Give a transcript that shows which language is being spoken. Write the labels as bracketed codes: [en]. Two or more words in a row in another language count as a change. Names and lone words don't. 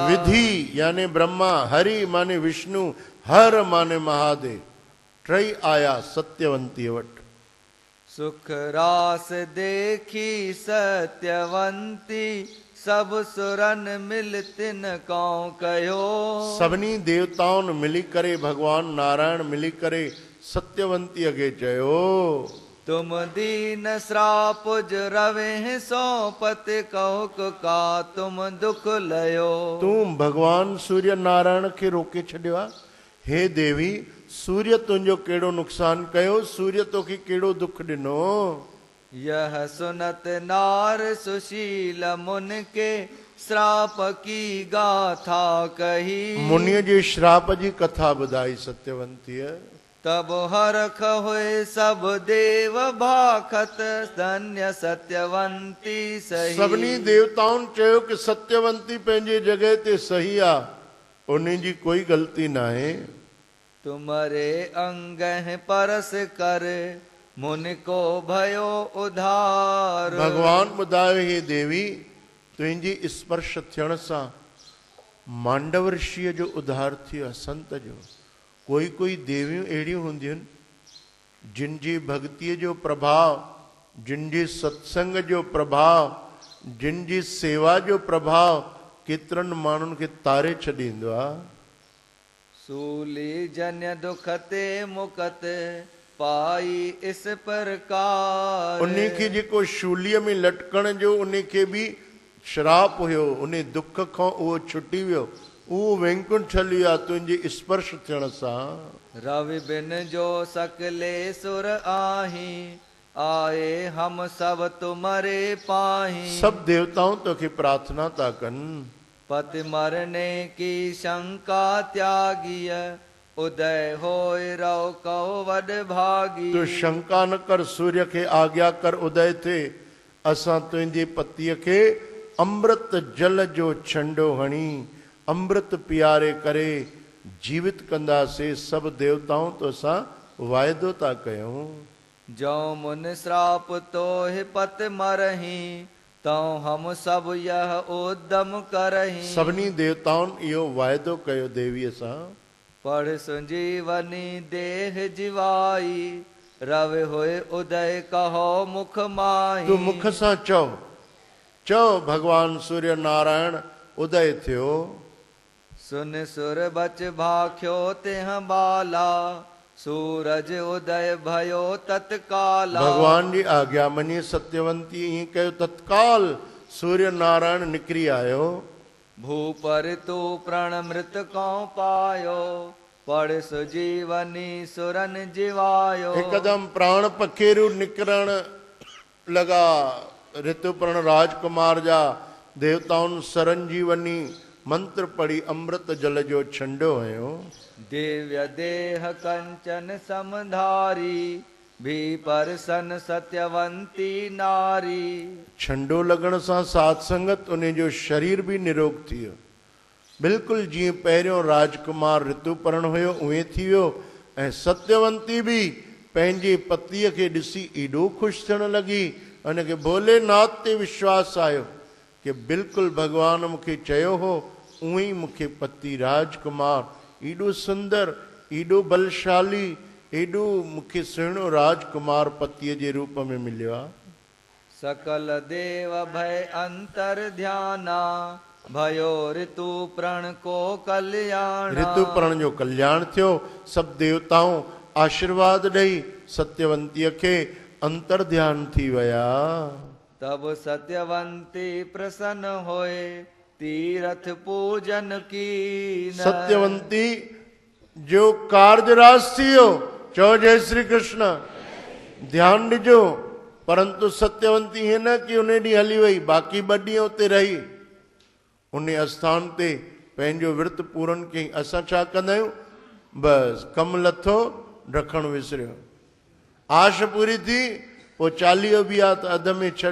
[hi] विधि यानी ब्रह्मा, हरि माने विष्णु, हर माने महादेव, [sd] टई आया सत्यवंती वटि। [hi] सुख रास देखी सत्यवंती सब सुरन मिल तिन कौ कहो। [sd] सभिनी देवताउनि मिली करे, भगवान नारायण मिली करे सत्यवंती अॻे चयो, [hi] तुम दीन श्राप रवे सो पति कहुक का तुम दुख लयो। [sd] तूं भगवान सूर्य नारायण खे रोके छॾियो आहे। हे देवी, सूर्य तुंहिंजो कहिड़ो नुक़सान कयो? सूर्य तोखे कहिड़ो दुख ॾिनो? [hi] यह सुनत नार सुशील मुन के श्राप की गाथा कही। [sd] मुनीअ जे श्राप जी कथा ॿुधाई सत्यवंतीअ। [hi] तब हरख हुए सब देव भाखत धन्य सत्यवंती सही। [sd] सभिनी देवताउनि चयो कि सत्यवंती पंहिंजे जॻह ते सही आहे, उन जी कोई ग़लती न आहे। [hi] तुम्हारे अंग परस कर मुन को भयो उधार। [sd] भगवान ॿुधायो, हे देवी, तुंहिंजी स्पर्श थियण सां मांडव ऋषिअ जो उधार थियो आहे, संत जो। कोई कोई देवियूं अहिड़ियूं हूंदियूं आहिनि जिन जी भक्तीअ जो प्रभाव, जिन जी सत्संग जो प्रभाव, जिन जी सेवा जो प्रभाव केतिरनि माण्हुनि खे तारे छॾींदो आहे। [hi] सूली जन्य दुख ते मुकत पाई इस प्रकार। [sd] उन खे जेको शूलीअ में लटकण जो उन खे बि श्राप हुयो, उन दुख खां उहो छुटी वियो, उहो वैकुंठ हली वियो आहे तुंहिंजे स्पर्श थियण सां। [hi] रवि बिन जो सकले सुर आही आए हम सब तुम्हारे पाही। [sd] सब देवताऊं तोखे प्रार्थना था कनि, [hi] पति मरने की शंका त्यागिय उदय होय रहो कहो वड भागी। [sd] तूं शंका न कर, सूर्य खे आज्ञा कर उदय थे, असां तुंहिंजे पतीअ खे अमृत जल जो छंडो हणी अमृत पियारे करे जीवित कंदासीं। सब देवताऊं तो असां वाइदो था कयूं। [hi] जो मुन श्राप तो है पत मरही तो हम सब यह उद्यम करही। [sd] सभिनी देवताउनि इहो वाइदो कयो देवीअ सां। [hi] पढ़ संजीवनी देह जीवाई रवि होए उदय कहो मुख माही। [sd] तूं मुख सां चओ, चओ भगवान सूर्य नारायण उदय थियो। [hi] सुन सुर बच भाख्यो तेह बाला सूरज उदय भयो तत्काला। [sd] भगवान जी आज्ञा मनी सत्यवंती ईअं कयो, तत्काल सूर्य नारायण निकिरी आयो। [hi] भूपर तू प्रण मृत को पायो पढ़ सुजीवनी सुरन जीवायो। [sd] हिकदम प्राण पखेरु निकिरण लगा। ऋतुपर्ण राजकुमार जा देवताउनि सरंजीवनी मंत्र पढ़ी अमृत जल जो छंडो हयो। [hi] दिव्य देह कंचन समधारी भी परसन सत्यवंती नारी। [sd] छंडो लगण सां साथ संगत उन जो शरीर भी निरोग थी वियो। बिल्कुलु जीअं पहिरियों राजकुमार ऋतुपर्ण हुयो उहे थी वियो। ऐं सत्यवंती भी पंहिंजे पतीअ खे ॾिसी एॾो ख़ुशि थियण लॻी, उनखे भोलेनाथ ते विश्वास आयो कि बिल्कुलु भगवान मूंखे चयो हो उहो ई मूंखे पति राजकुमार एॾो सुंदर, एॾो बलशाली, एॾो मूंखे सुहिणो राजकुमार पतीअ जे रूप में मिलियो आहे। [hi] सकल देव भय अंतर ध्याना भयो ऋतु प्रण को कल्याण। [sd] ऋतुपर्ण जो कल्याण थियो। सब देवताऊं आशीर्वाद ॾेई सत्यवंतीअ खे अंतर ध्यान थी विया। [hi] तब सत्यवंती प्रसन्न होए तीरथ पूजन की। [sd] सत्यवंती जो कार्यराज थी वियो। चओ जय श्री कृष्ण। ध्यान ॾिजो। परंतु सत्यवंती हीअं न कि उन ॾींहुं हली वई, बाक़ी 2 ॾींहं उते रही। उन आस्थान ते पंहिंजो विर्त पूरन कयईं। असां छा कंदा आहियूं, बसि कमु लथो रखणु विसरियो। आश पूरी थी, पोइ 40 बि आहे त अध में छॾ।